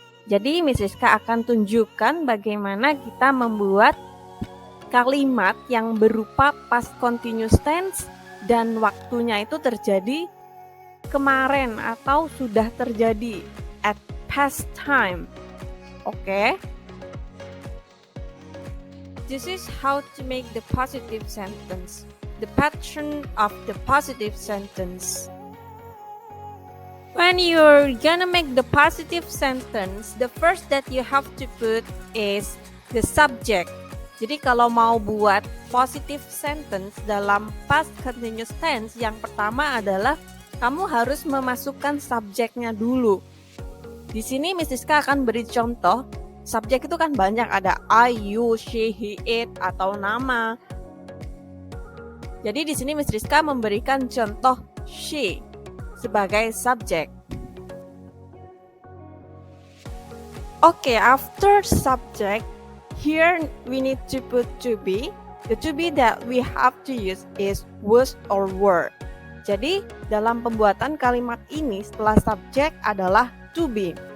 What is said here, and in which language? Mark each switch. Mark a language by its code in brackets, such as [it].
[id] Jadi Miss Rizka akan tunjukkan bagaimana kita membuat kalimat yang berupa past continuous tense dan waktunya itu terjadi kemarin atau sudah terjadi [en] at past time. Okay? This is how to make the positive sentence. The pattern of the positive sentence. When you're gonna make the positive sentence, the first that you have to put is the subject. [id] Jadi kalau mau buat positive sentence dalam past continuous tense, yang pertama adalah kamu harus memasukkan subjeknya dulu. Di sini Miss Rizka akan beri contoh. Subjek itu kan banyak, ada I, you, she, he, it, atau nama. Jadi di sini Miss Rizka memberikan contoh she sebagai subjek. [en] Okay, after subject, here we need to put to be. The to be that we have to use is was or were. [id] Jadi, dalam pembuatan kalimat ini setelah subjek adalah to be.